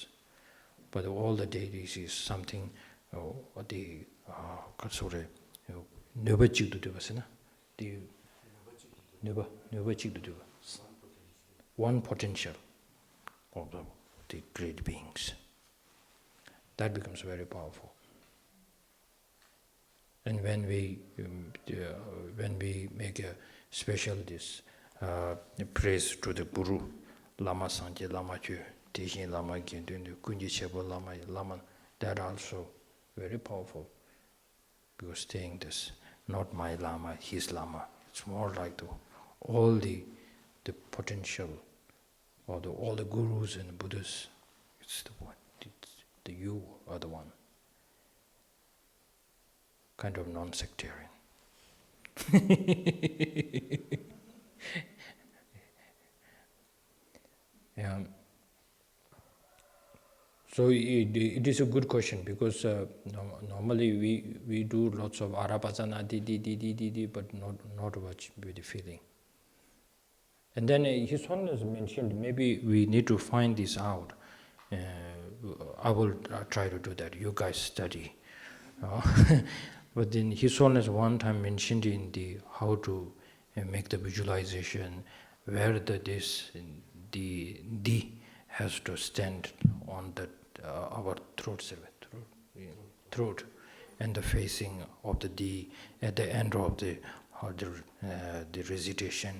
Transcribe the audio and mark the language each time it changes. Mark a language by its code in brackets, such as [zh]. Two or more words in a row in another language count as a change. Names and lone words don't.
[en] But all the deities is something the one potential of the great beings. That becomes very powerful. And when we make a special praise to the Guru, Lama Sanje, Lama Chu, Tishin Lama Gyendun, Kunji Chebo Lama, that also very powerful. Because saying this, not my Lama, his Lama, it's more like all the potential, or all the gurus and Buddhas, it's the one, you are the one. Kind of non-sectarian. Yeah. So it is a good question, because normally we do lots of arapasana, di, but not much with the feeling. And then His Holiness mentioned maybe we need to find this out. I will try to do that. You guys study. But then His Holiness one time mentioned in the how to make the visualization where the D has to stand on our throat, and the facing of the D at the end of the recitation.